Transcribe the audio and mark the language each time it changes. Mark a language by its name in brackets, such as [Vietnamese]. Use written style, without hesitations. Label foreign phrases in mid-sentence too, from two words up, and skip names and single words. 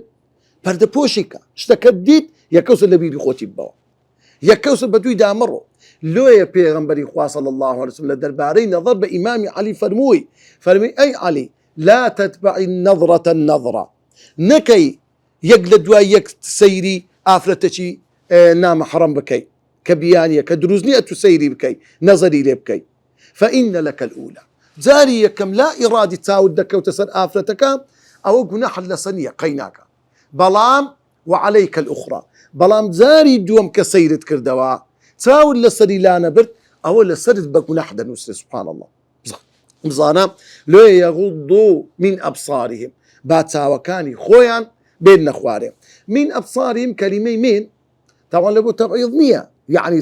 [Central Kurdish] پەردە پۆشی کە شتەکە دیت یەکەوسە لە بیری خۆتی بەوە یەکەوسە بە دوی دامەڕۆ لۆیە پێغەمبەری خوا [Arabic] صلی الله عليه وسلم [Central Kurdish] لە دەربارەی نەظەر بە ئیمامی عەلی فەرمووی ئەی عەلی [Arabic] لا تتبعی النظرة النظرة [Central Kurdish] نەکەی یەک لە دوای یەک سەیری ئافرەتەکی نامەحرەم بکەی کە بیانیە کە دروست نییە تو سەیری بکەی نەزەری لێ بکەی [Arabic] فإن لك الأولى [Central Kurdish] جاری یەکەم لا ئیرادی چاوت دەکەوتە سەر ئافرەتەکە ئەوە گوناحت لەسەر نییە قەیناکە بەڵام [Arabic] وعليك الأخرى [Central Kurdish] بەڵام جاری دووەم کە سەیرت کردەوە چاوت لەسەری لا نەبرد ئەوە لەسەرت بە گوناح دەنووسێ [Arabic] سبحان الله [Central Kurdish] بزانە [Arabic] لێ یەغوضوا من ئەبصارهم [Central Kurdish] با چاوەکانی خۆیان بێن نەخوارێ [Arabic] من ئەبصارهم [Central Kurdish] کەلیمەی من تاوان لە بۆ تەبعیض نییە یعنی